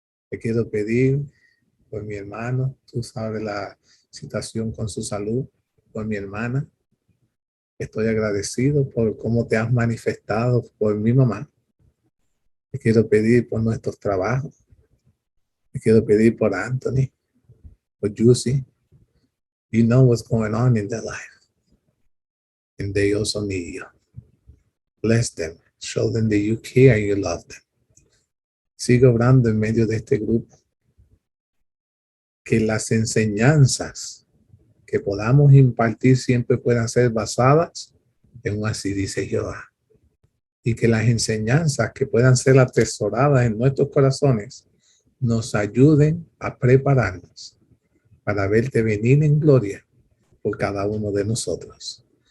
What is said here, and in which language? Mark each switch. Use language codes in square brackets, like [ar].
[es] Te quiero pedir por mi hermano, tú sabes la situación con su salud, por mi hermana. Estoy agradecido por cómo te has manifestado por mi mamá. Te quiero pedir por nuestros trabajos. Te quiero pedir por Anthony, por Juicy. [en] You know what's going on in their life. And they also need you. Bless them. Show them that you care and you love them. [es] Sigo orando en medio de este grupo. Que las enseñanzas que podamos impartir siempre puedan ser basadas en un así dice Jehová. Y que las enseñanzas que puedan ser atesoradas en nuestros corazones nos ayuden a prepararnos para verte venir en gloria por cada uno de nosotros.